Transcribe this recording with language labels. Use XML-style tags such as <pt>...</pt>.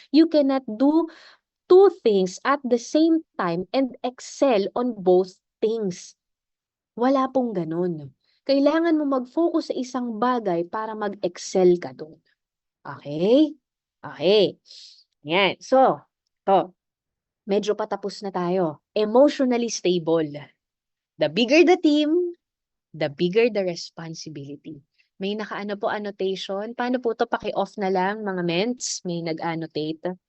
<en>You cannot do two things at the same time and excel on both things.</en> <tl>Wala pong gano'n. Kailangan mo mag-focus sa isang bagay para mag-excel ka do'n. Okay? Okay. Yan. So, 'to, medyo patapos na tayo.</tl> <en>Emotionally stable. The bigger the team, the bigger the responsibility.</en> <tl>May nakaano po annotation. Paano po 'to, paki-off na lang mga ments, may nag-annotate.</tl>